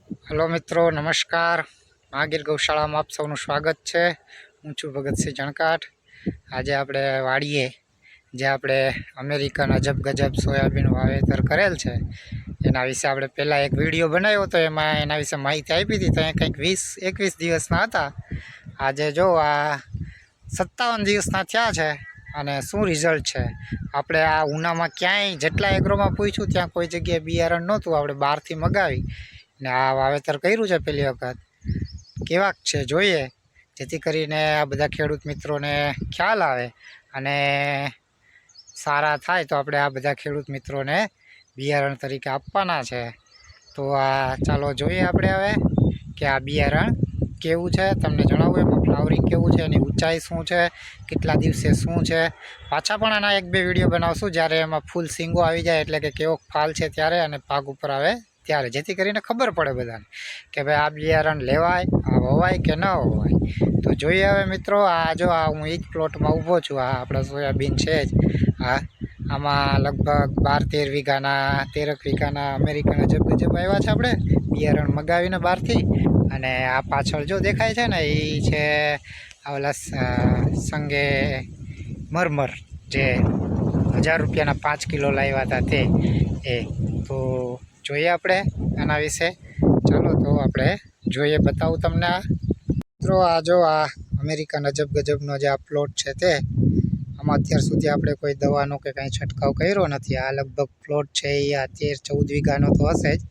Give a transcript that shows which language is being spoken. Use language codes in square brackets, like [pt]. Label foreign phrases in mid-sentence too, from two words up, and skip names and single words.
[hi] हेलो मित्रों, नमस्कार। [gu] મહાગીર ગૌશાળા મેં આપ સબનુ સ્વાગત હૈ। હું છું ભગતસિંહ જણકાઠ। આજ આપણે વાડીએ જે આપણે અમેરિકન અજબ ગજબ સોયાબીન વાવેતર કરેલ હૈ એના વિષે આપણે પહેલા એક વિડિયો બનાવ્યો તો એમાં એના વિષે માહિતી આપી થી। તો કંઈક 20-21 દિવસના હતા। આજ જો આ 57 દિવસના થયા છે અને શું રિઝલ્ટ હૈ। આપણે આ ઉનામાં ક્યાંય જેટલા એગ્રોમાં પૂછ્યું ત્યાં કોઈ જગ્યાએ બિયારણ નહોતું। આપણે બહારથી મગાવી ને આ વાવેતર કર્યું છે પહેલી વખત। કેવાક છે જોઈએ, જેથી કરીને આ બધા ખેડૂત મિત્રોને ખ્યાલ આવે અને સારા થાય તો આપણે આ બધા ખેડૂત મિત્રોને બિયારણ તરીકે આપવાના છે। તો આ ચાલો જોઈએ આપણે હવે કે આ બિયારણ કેવું છે। તમને જણાવું એમાં ફ્લાવરિંગ કેવું છે, એની ઊંચાઈ શું છે, કેટલા દિવસે શું છે। પાછા પણ આના 1-2 વિડિયો બનાવશું જ્યારે એમાં ફૂલ સીંગો આવી જાય એટલે કે કેવો ફાલ છે ત્યારે અને પાક ઉપર આવે ત્યારે, જેથી કરીને ખબર પડે બધાને કે ભાઈ આ બિયારણ લેવાય, આ વવાય કે ન વવાય। તો જોઈએ હવે મિત્રો, આ જો આ હું એ જ પ્લોટમાં ઊભો છું। આ આપણા સોયાબીન છે જ। આ આમાં લગભગ 12-13 વીઘાના 13 વીઘાના અમેરિકન અજબ ગજબ આવ્યા છે આપણે બિયારણ મગાવીને બહારથી। અને આ પાછળ જો દેખાય છે ને ઈ છે આ ઓલા સંગે મરમર જે 1000 રૂપિયાના 5 કિલો લાવ્યા હતા તે એ। तो જોઈએ આપણે આના વિશે। ચાલો તો આપણે જોઈએ, બતાવું તમને। આ મિત્રો આ જો આ અમેરિકન અજબ ગજબનો જે આ પ્લોટ છે તે આમાં અત્યાર સુધી આપણે કોઈ દવાનો કે કાંઈ છંટકાવ કર્યો નથી। આ લગભગ પ્લોટ છે એ આ 13-14 વીઘાનો તો હશે જ।